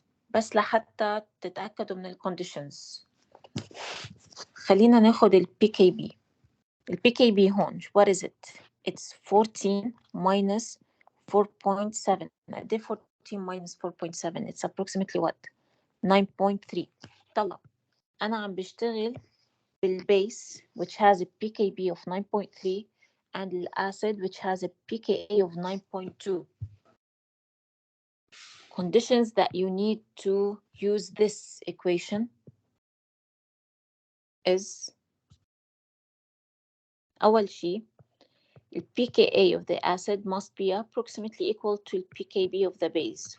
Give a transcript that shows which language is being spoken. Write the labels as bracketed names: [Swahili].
[Arabic] بس لحتى تتأكدوا من الكونديشنز خلينا ناخد ال PKB. ال PKB هون [English] what is it? It's 14 minus 4.7. [Arabic] قد ايه [English] 14 minus 4.7? It's approximately what? 9.3. [Arabic] طلع أنا عم بشتغل بالبيس [English] which has a PKB of 9.3 and the acid which has a pKa of 9.2. Conditions that you need to use this equation is [Arabic] أول شيء [English] the pKa of the acid must be approximately equal to the pKb of the base.